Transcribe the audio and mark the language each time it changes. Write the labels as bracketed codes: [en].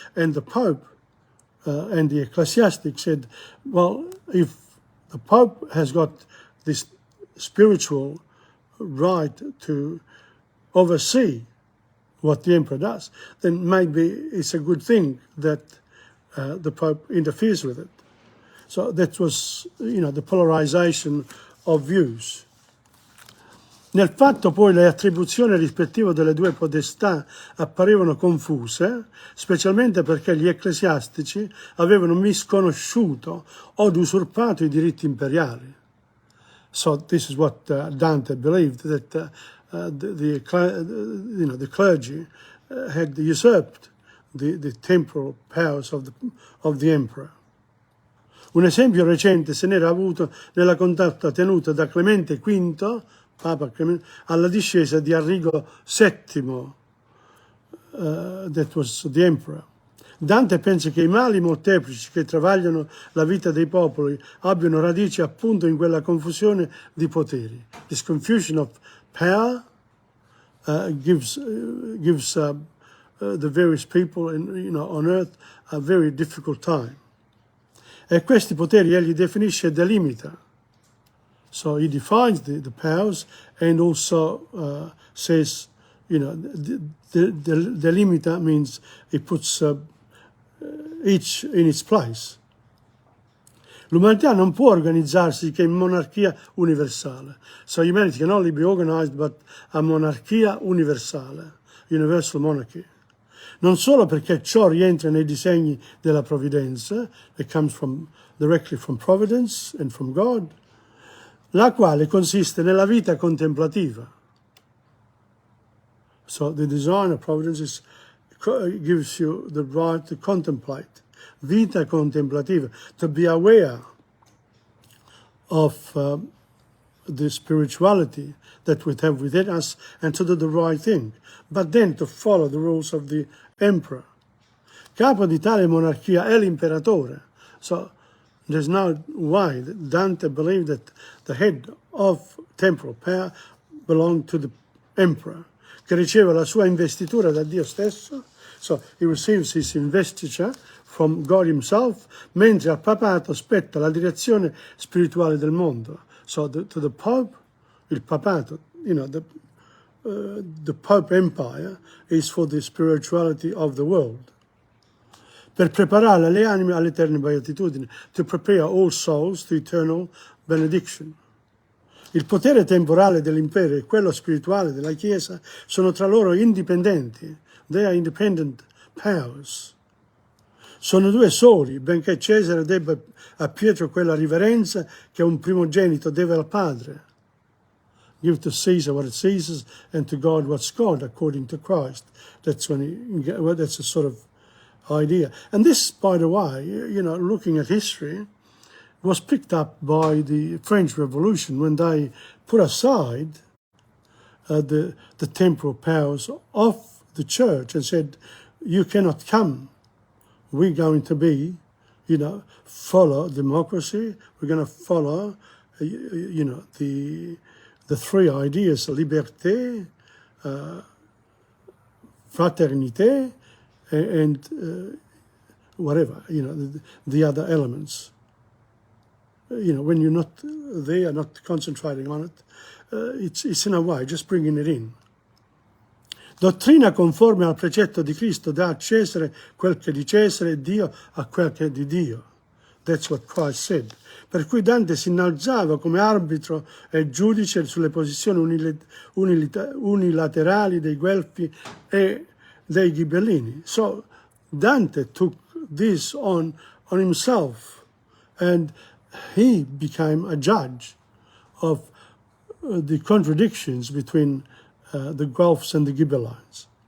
[en] And the Pope and the ecclesiastic said, well, if the Pope has got this spiritual right to oversee what the emperor does, then maybe it's a good thing that the Pope interferes with it. So that was, the polarization of views. [it] Nel fatto poi le attribuzioni rispettive delle due potestà apparivano confuse, specialmente perché gli ecclesiastici avevano misconosciuto o usurpato i diritti imperiali. [en] So this is what Dante believed, that the clergy had usurped the temporal powers of the emperor. [it] Un esempio recente se n'era avuto nella condotta tenuta da Clemente V, Papa Clemente, alla discesa di Arrigo VII, [en] that was the emperor. [it] Dante pensa che i mali molteplici che travagliano la vita dei popoli abbiano radici appunto in quella confusione di poteri. [en] This confusion of power gives the various people on earth a very difficult time. [it] E questi poteri egli definisce e delimita. [en] So he defines the powers and also says, delimita means he puts each in its place. [it] L'umanità non può organizzarsi che in monarchia universale. [en] So humanity can only be organized but a [it] monarchia universale, [en] universal monarchy. [it] Non solo perché ciò rientra nei disegni della provvidenza, [en] it comes directly from providence and from God, [it] la quale consiste nella vita contemplativa. [en] So the design of providence gives you the right to contemplate. Vita contemplativa, to be aware of the spirituality that we have within us and to do the right thing, but then to follow the rules of the emperor. [it] Capo di tale monarchia è l'imperatore. [en] So there's no way that Dante believed that the head of temporal power belonged to the emperor, [it] che riceve la sua investitura da Dio stesso. [en] So he receives his investiture from God himself, [it] mentre al papato spetta la direzione spirituale del mondo. [en] So to the Pope, il papato, the Pope Empire is for the spirituality of the world. [it] Per preparare le anime all'eterna beatitudine, [en] to prepare all souls to eternal benediction. [it] Il potere temporale dell'impero e quello spirituale della Chiesa sono tra loro indipendenti. [en] They are independent powers. [it] Sono due soli, benché Cesare debba a Pietro quella riverenza che un primogenito deve al padre. [en] Give to Caesar what it's Caesar's and to God what's God, according to Christ. That's that's a sort of idea. And this, by the way, looking at history, was picked up by the French Revolution when they put aside the temporal powers of the church and said, you cannot come. We're going to be, follow democracy. We're going to follow, the three ideas, [fr] liberté, fraternité, [en] and whatever, the other elements. When you're not there, not concentrating on it, it's in a way just bringing it in. [it] Dottrina conforme al precetto di Cristo, dà a Cesare quel che è di Cesare e Dio a quel che è di Dio. [en] That's what Christ said. [it] Per cui Dante si innalzava come arbitro e giudice sulle posizioni unilaterali dei Guelfi e dei Ghibellini. [en] So Dante took this on himself, and he became a judge of the contradictions between the Guelphs and the Ghibellines.